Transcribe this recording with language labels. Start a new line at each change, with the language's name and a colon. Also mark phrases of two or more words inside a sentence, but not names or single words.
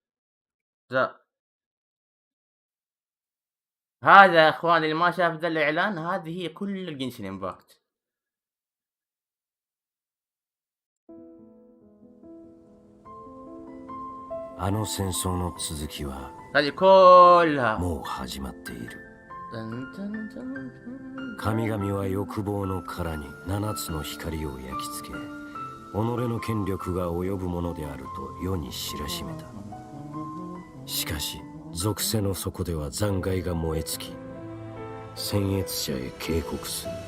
Arabic: هذا يا اخواني اللي ما شاف ذا الاعلان، هذه هي كل الجنشن امباكت. هذه كلها
Japanese: もう始まっている。神々は欲望の殻に7つの光を焼き付け、己の権力が及ぶものであると世に知らしめた。しかし属性の底では残骸が燃え尽き、僭越者へ警告する。